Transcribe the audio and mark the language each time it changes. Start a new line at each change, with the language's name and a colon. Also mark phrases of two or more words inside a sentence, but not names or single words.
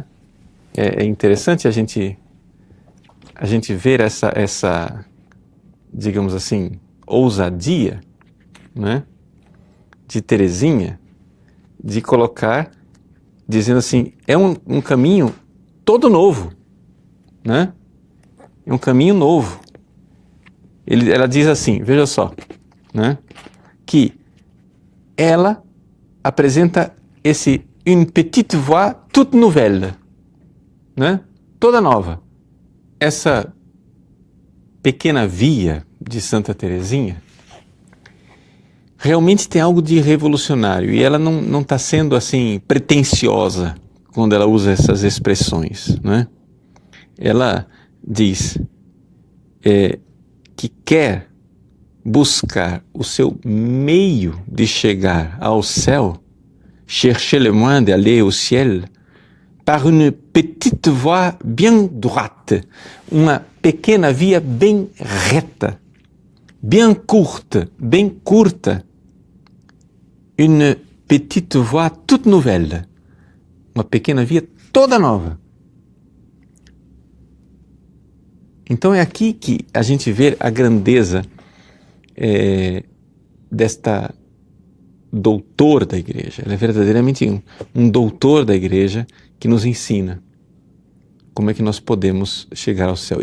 Portuguese: É interessante a gente ver essa, digamos assim, ousadia, né, de Teresinha, de colocar, dizendo assim, é um caminho todo novo, né? É um caminho novo. Ela diz assim, veja só, né, que ela apresenta
French: une petite voie toute nouvelle,
Portuguese: né? Toda nova. Essa pequena via de Santa Teresinha realmente tem algo de revolucionário, e ela não está sendo assim pretensiosa quando ela usa essas expressões, né? Ela diz que quer buscar o seu meio de chegar ao céu,
French: chercher le moyen d'aller au ciel, par une petite voie bien droite,
Portuguese: uma pequena via bem reta,
French: bien courte,
Portuguese: bem curta,
French: une petite voie toute nouvelle,
Portuguese: uma pequena via toda nova. Então é aqui que a gente vê a grandeza desta doutor da igreja. Ela é verdadeiramente um doutor da igreja que nos ensina como é que nós podemos chegar ao céu.